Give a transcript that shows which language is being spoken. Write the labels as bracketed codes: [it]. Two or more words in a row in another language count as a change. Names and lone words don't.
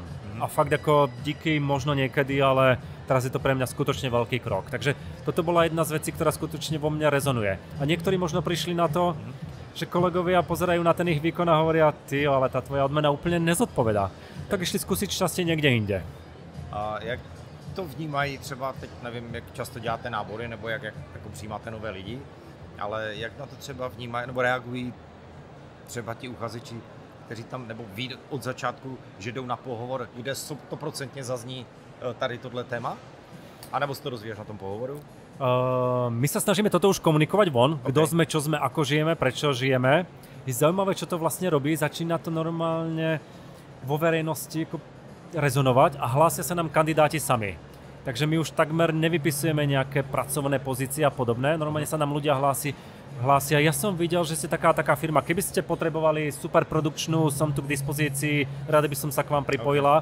[sk] A fakt ako díky možno niekedy, ale teraz je to pre mňa skutočne veľký krok. Takže toto bola jedna z vecí, ktorá skutočne vo mne rezonuje. A niektorí možno prišli na to, že kolegovia pozerajú na ten ich výkon a hovoria, ale tá tvoja odmena úplne nezodpovedá. Tak išli skúsiť šťastie niekde inde. [cs] A jak to vnímají třeba, teď nevím, jak často děláte nábory, nebo jak jako přijímáte nové lidi, ale jak na to třeba vnímají, nebo reagují třeba ti uchazeči, kteří tam, nebo ví od začátku, že jdou na pohovor, kde 100% zazní tady tohle téma? A nebo si to dozvíš na tom pohovoru? [sk] My sa snažíme toto už komunikovať von, kto sme, čo sme, ako žijeme, prečo žijeme. Je zaujímavé, čo to vlastne robí, začína to normálne vo verejnosti rezonovať a hlásia sa nám kandidáti sami. Takže my už takmer nevypisujeme nejaké pracovné pozície a podobné, normálne sa nám ľudia hlásia, ja som videl, že ste taká firma, keby ste potrebovali super produkčnú, som tu k dispozícii, rada by som sa k vám pripojila.